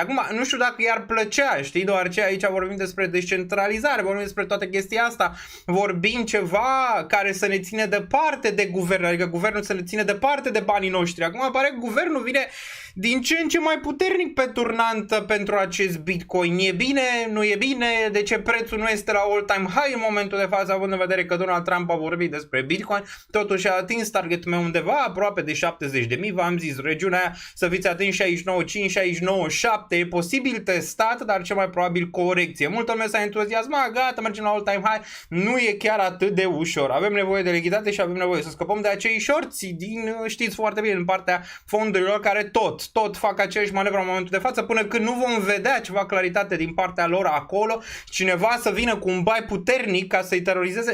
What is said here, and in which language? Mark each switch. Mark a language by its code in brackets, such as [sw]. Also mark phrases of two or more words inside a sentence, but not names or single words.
[ro] Acum, nu știu dacă i-ar plăcea, știi, deoarece aici vorbim despre descentralizare, vorbim despre toată chestia asta, vorbim ceva care să ne ține departe de guvern, adică guvernul să ne ține departe de banii noștri. Acum pare că guvernul vine din ce în ce mai puternic pe turnantă pentru acest Bitcoin. E bine, nu e bine, de ce prețul nu este la [en] all-time high [ro] în momentul de față, având în vedere că Donald Trump a vorbit despre Bitcoin, totuși a atins targetul meu undeva aproape de 70.000, v-am zis, regiunea aia să fiți atins 69.5, 69.7, e posibil testat, dar cel mai probabil corecție. Multă lume s-a entuziasmat, gata, mergem la [en] all-time high, [ro] nu e chiar atât de ușor. Avem nevoie de lichiditate și avem nevoie să scăpăm de acei shorți din, știți foarte bine, în partea fondurilor care tot fac aceeași manevră în momentul de față, până când nu vom vedea ceva claritate din partea lor acolo, cineva să vină cu un buy puternic ca să-i terorizeze.